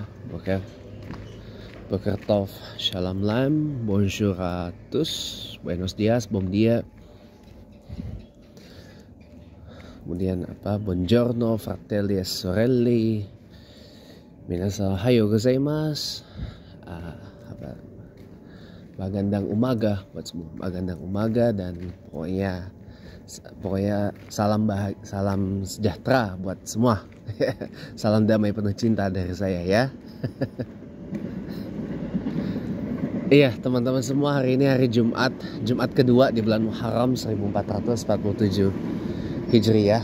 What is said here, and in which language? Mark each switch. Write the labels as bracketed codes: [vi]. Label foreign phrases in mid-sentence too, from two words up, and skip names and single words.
[he] בוקר טוב, שלום לכם, [fr] bonjour à tous, [es] buenos dias, [pt] bom dia. [it] Kemudian buongiorno, fratelli e sorelle. [ja] みなさん おはようございます. [tl] Magandang umaga [id] buat semua. [tl] Magandang umaga [id] dan pokoknya salam sejahtera buat semua. Salam damai penuh cinta dari saya ya. Iya teman-teman semua, hari ini hari Jumat kedua di bulan Muharram 1447 Hijriah.